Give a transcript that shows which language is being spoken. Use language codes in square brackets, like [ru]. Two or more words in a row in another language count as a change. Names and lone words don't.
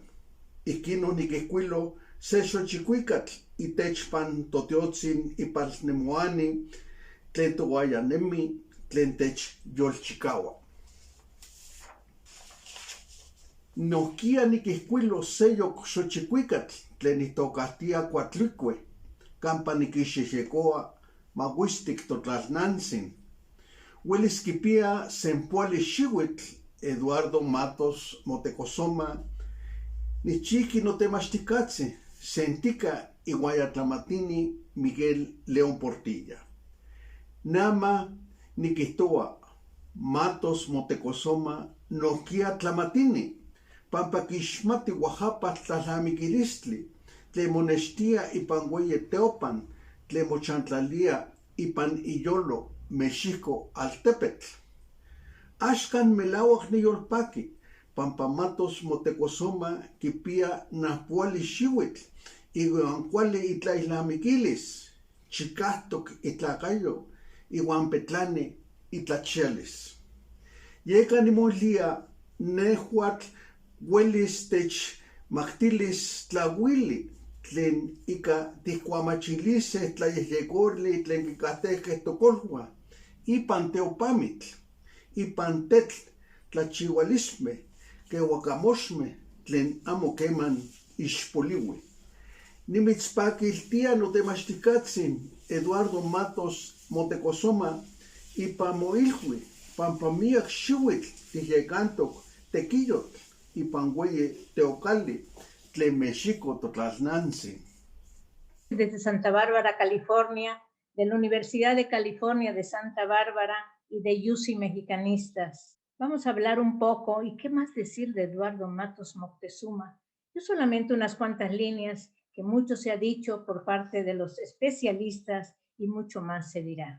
[nah] Iquino niquihcuilo se xochicuicatl itechpan toteotzin ipalnemoani tlen toguayanemi tlen tech yolchicaua. Nohquia niquihcuilo se yoc xochicuicatl tlen itocahtia cuatlicue campa niquixexecoa mahuistic totlalnantzin. Huelis quipia sempuali xihuitl Eduardo Matos Motecosoma nichiqui notemachticatzi sentica iguayatlamatini Miguel León Portilla. Nama niquihtoa Matos Motecosoma nohquia tlamatini pampa quixmati Oaxapatl tlalamiquilistli tlen monextia ipan hueyi teopan tlen mochantlalia ipan iyolo Mexico altepetl. Axcan melauac niyolpaki pampa Matos Motecosoma quipia napuali xihuitl iuan cuali itlailamiquilis chicahtoc itlacayo iuan petlani itlachialis. Yeca nimoilia nehuatl huelis tech mactilis tlauili tlen ica ticuamachilise tlayehyecorli tlen quicahtequeh tocolhua ipan teopamitl, ipan tetl tlachiualisme quehuacamoxme tlen amo queman ixpoliui. Nimitzpaquiltia notemachticatzin Eduardo Matos Motecosoma ipan moilhui pampa miac xihuitl tihyecantoc tequillotl ipan hueyi teocali tlen Mexico totlalnantzin. [es] Desde Santa Bárbara, California, de la Universidad de California de Santa Bárbara y de UCI Mexicanistas. Vamos a hablar un poco, y qué más decir de Eduardo Matos Moctezuma. Yo solamente unas cuantas líneas que mucho se ha dicho por parte de los especialistas y mucho más se dirá.